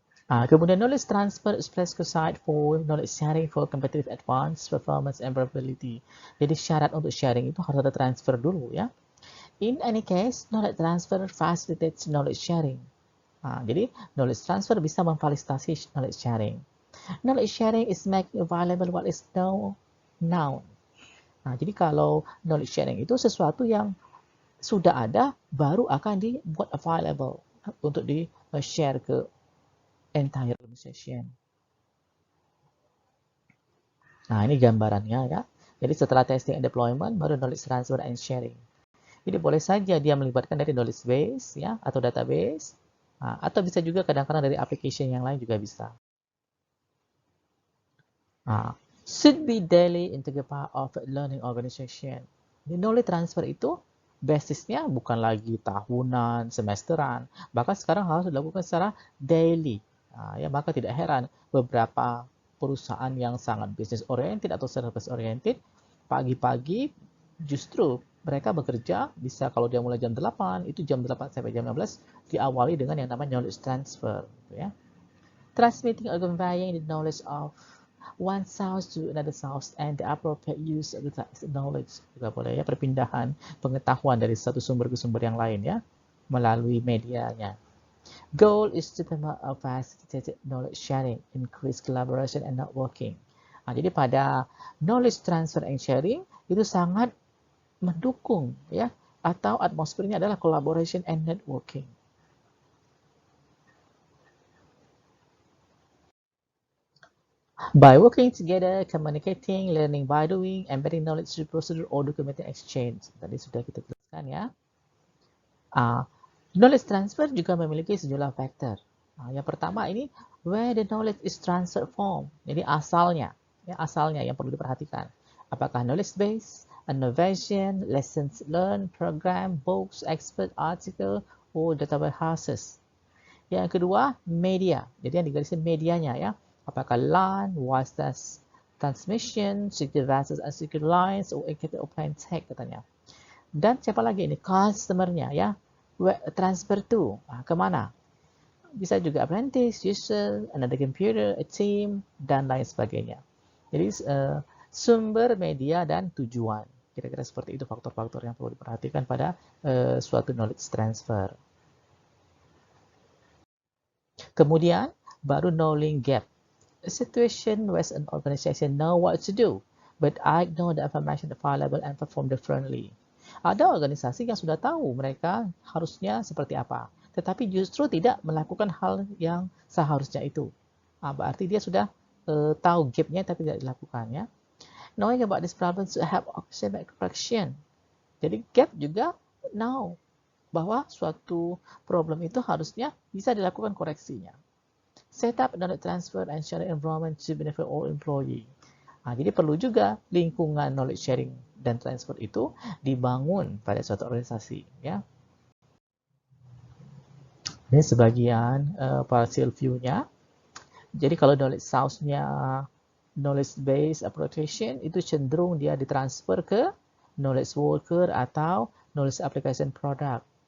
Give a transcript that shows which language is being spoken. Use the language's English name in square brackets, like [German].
[Indonesian] Kemudian [English] knowledge transfer is prerequisite for knowledge sharing for competitive advance, performance, and probability. [Indonesian] Jadi syarat untuk sharing itu harus ada transfer dulu ya. [English] In any case, knowledge transfer facilitates knowledge sharing. [Indonesian] Jadi knowledge transfer bisa memfasilitasi knowledge sharing. [English] Knowledge sharing is making available what is known now. [Indonesian] Jadi kalau knowledge sharing itu sesuatu yang sudah ada, baru akan dibuat available untuk di-share ke entire organization. Ini gambarannya ya. Jadi setelah testing and deployment, baru knowledge transfer and sharing. Jadi boleh saja dia melibatkan dari knowledge base ya atau database, atau bisa juga kadang-kadang dari application yang lain juga bisa. [English] Should be daily integral part of learning organization. [Indonesian] Di knowledge transfer itu basisnya bukan lagi tahunan, semesteran, bahkan sekarang harus dilakukan secara daily. Ya, maka tidak heran beberapa perusahaan yang sangat business oriented atau service oriented pagi-pagi justru mereka bekerja bisa kalau dia mulai jam 8 itu jam 8 sampai jam 16 diawali dengan yang namanya knowledge transfer gitu ya. [English] Transmitting or conveying the knowledge of one source to another source and the appropriate use of the knowledge [Indonesian] juga boleh ya, perpindahan pengetahuan dari satu sumber ke sumber yang lain ya melalui medianya. [English] Goal is to promote a facilitated knowledge sharing, increase collaboration and networking. [Indonesian] Jadi pada knowledge transfer and sharing itu sangat mendukung ya, atau atmosfernya adalah collaboration and networking. [English] By working together, communicating, learning by doing, embedding knowledge through procedure or documenting exchange. [Indonesian] Tadi sudah kita jelaskan ya. Knowledge transfer juga memiliki sejumlah faktor. Yang pertama ini [English] where the knowledge is transferred from. [Indonesian] Jadi asalnya, ya asalnya yang perlu diperhatikan. Apakah [English] knowledge base, innovation, lessons learned, program, books, expert article, or databases. [Indonesian] Yang kedua media. Jadi yang digarisin medianya ya. [English] Apakah LAN, wireless transmission, secure devices and secure lines, or encrypted offline tech [Indonesian] katanya. Dan siapa lagi ini? Customer-nya ya. Transfer to kemana? Bisa juga [English] apprentice, user, another computer, a team, [Indonesian] dan lain sebagainya. Jadi sumber, media, dan tujuan. Kira-kira seperti itu faktor-faktor yang perlu diperhatikan pada suatu knowledge transfer. Kemudian baru knowing gap. [English] A situation where an organization know what to do, but I ignore the information available and perform differently. [Indonesian] Ada organisasi yang sudah tahu mereka harusnya seperti apa, tetapi justru tidak melakukan hal yang seharusnya itu. Berarti dia sudah tahu gap-nya tapi tidak dilakukan ya. [English] Knowing about this problem to help action make correction. [Indonesian] Jadi gap juga know bahwa suatu problem itu harusnya bisa dilakukan koreksinya. [English] Set up knowledge transfer and sharing environment to benefit all employee. [Indonesian] Jadi perlu juga lingkungan knowledge sharing dan transfer itu dibangun pada suatu organisasi ya. Ini sebagian partial view-nya. Jadi kalau knowledge source-nya knowledge based application itu cenderung dia ditransfer ke knowledge worker atau knowledge application product.